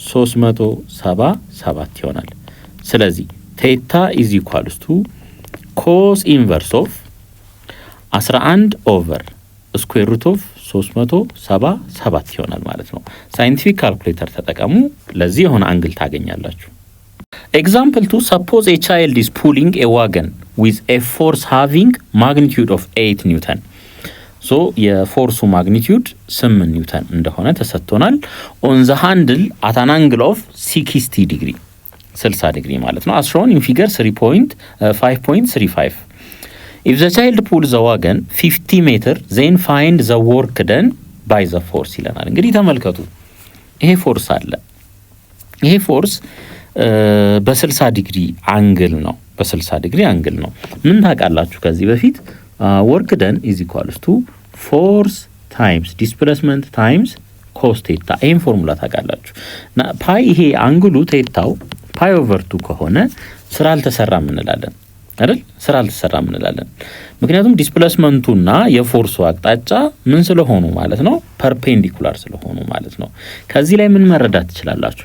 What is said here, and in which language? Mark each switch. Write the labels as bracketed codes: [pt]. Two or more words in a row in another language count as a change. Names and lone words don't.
[en] 377 [am] ይሆናል። ስለዚህ [en] theta is equals to cos inverse of 11 over square root of 377 [am] ይሆናል ማለት ነው። [en] scientific calculator [am] ተጠቀሙ፣ ለዚህ የሆነ አንግል ታገኛላችሁ። ኤግዛምፕል 2 [en] suppose a child is pulling a wagon with a force having magnitude of [am] 8 ኒውተን ሶ የፎርሱ ማግኒቲዩድ 8 ኒውተን እንደሆነ ተሰጥቶናል። [en] on the handle at an angle of [am] 60 ዲግሪ 60 ዲግሪ ማለት ነው [en] as shown in figure 5.35 if the child pulls the wagon 50 meter then find the work done by the force [am] ይለናል። እንግዲህ ተመልከቱ ይሄ ፎርስ አለ። ይሄ ፎርስ በ60 ዲግሪ አንግል ነው። ምን ታውቃላችሁ ከዚህ በፊት [en] work done is equals to force times displacement times cos theta [am] ይሄን ፎርሙላ ታውቃላችሁ። ፓይ ይሄ አንግሉ ቴታው [en] pi over [am] 2 ከሆነ ስራ አልተሰራም እንላለን አይደል? ምክንያቱም ዲስፕሌስመንቱና የፎርሱ አቅጣጫ ምን ስለሆኑ ማለት ነው ፐርፔንዲኩላር ስለሆኑ ማለት ነው። ከዚህ ላይ ምን መረዳት ትችላላችሁ?